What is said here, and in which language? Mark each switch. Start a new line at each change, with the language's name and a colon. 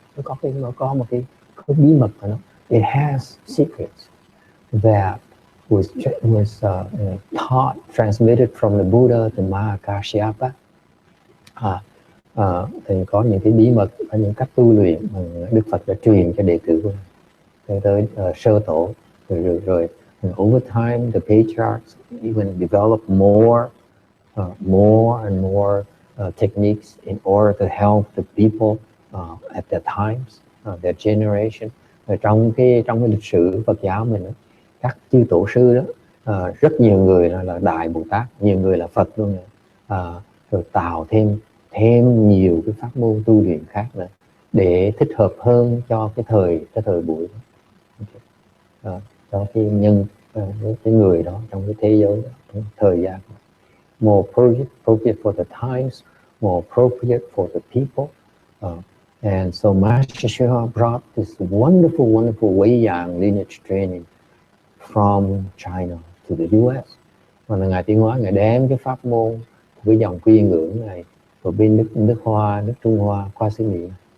Vietnamese: Nó có một cái bí mật của nó.
English: It has secrets that was taught, transmitted from the Buddha to Mahakasyapa.
Vietnamese: Thì có những cái bí mật, có những cách tu luyện mà Đức Phật đã truyền cho đệ tử của Ngài tới sơ tổ, rồi
English: over time the patriarchs even develop more and more techniques in order to help the people at their times, their generation.
Vietnamese: Trong cái lịch sử Phật giáo mình, các chư tổ sư đó, rất nhiều người là Đại Bồ Tát, nhiều người là Phật luôn, rồi tạo thêm nhiều cái pháp môn tu luyện khác nữa để thích hợp hơn cho cái thời buổi đó. Cho cái cái người đó trong cái thế giới đó, trong thời gian đó.
English: More appropriate for the times, more appropriate for the people. And so Master Shah brought this wonderful Wei Yang lineage training from China to the US.
Vietnamese: Và ngài Tiến Hóa, ngài đem cái pháp môn với dòng quy ngưỡng này của bên nước Trung Hoa qua xứ Mỹ.